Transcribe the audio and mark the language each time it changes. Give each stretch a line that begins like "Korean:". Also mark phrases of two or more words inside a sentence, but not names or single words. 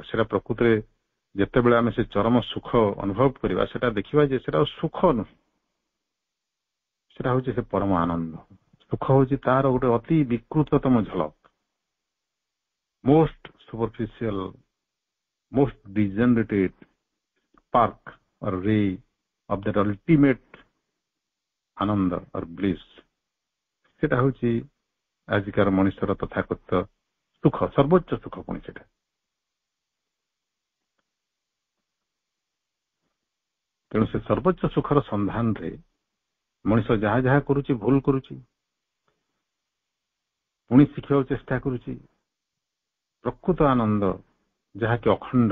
Odia: ସେଟା ପ୍ରକୃତରେ ଯେତେବେଳେ ଆମେ ସେ ଚରମ ସୁଖ ଅନୁଭବ କରିବା, ସେଟା ଦେଖିବା ଯେ ସେଟା ସୁଖ ନୁହେଁ, ସେଟା ହଉଛି ସେ ପରମ ଆନନ୍ଦ। ସୁଖ ହଉଛି ତାର ଗୋଟେ ଅତି ବିକୃତତମ ଝଲକ,
English: most superficial, most degenerated spark or ray of that ultimate ଆନନ୍ଦ or bliss,
Odia: ସେଟା ହଉଛି ଆଜିକାର ମଣିଷର ତଥାକଥିତ ସୁଖ, ସର୍ବୋଚ୍ଚ ସୁଖ ପୁଣି ସେଟା। ତେଣୁ ସେ ସର୍ବୋଚ୍ଚ ସୁଖର ସନ୍ଧାନରେ ମଣିଷ ଯାହା ଯାହା କରୁଛି ଭୁଲ କରୁଛି, ପୁଣି ଶିଖିବାକୁ ଚେଷ୍ଟା କରୁଛି ପ୍ରକୃତ ଆନନ୍ଦ ଯାହାକି ଅଖଣ୍ଡ।